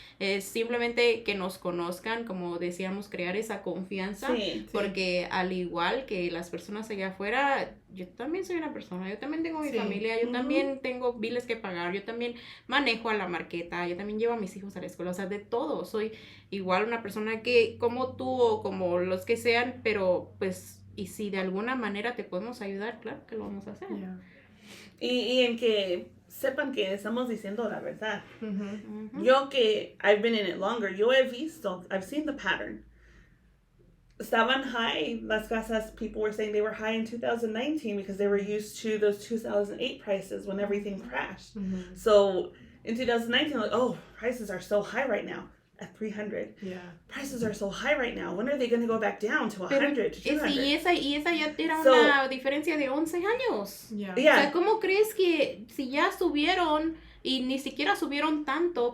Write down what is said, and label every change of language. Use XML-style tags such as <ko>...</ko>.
<es>Es simplemente que nos conozcan, como decíamos, crear esa confianza, porque al igual que las personas allá afuera, yo también soy una persona, yo también tengo mi familia, yo también tengo biles que pagar, yo también manejo a la marqueta, yo también llevo a mis hijos a la escuela, o sea, de todo, soy igual una persona que como tú o como los que sean, pero pues y si de alguna manera te podemos ayudar, claro que lo vamos a hacer. Y en que sepan que estamos diciendo la verdad. Yo que</es> <en>I've been in it longer,</en> <es>yo he visto,</es> <en>I've seen the pattern.</en> <es>Estaban</es> <en>high,</en> <es>las casas,</es> <en>people were saying they were high in 2019 because they were used to those 2008 prices when everything crashed. So in 2019, like, oh, prices are so high right now. At 300. Yeah. Prices are so high right now. When are they going to go back down to 100, to 200?</en> <es>Y esa ya era una diferencia de 11 años.</es> <en>Yeah.</en> <es>O sea, ¿cómo crees que si ya subieron y ni siquiera subieron tanto?</es>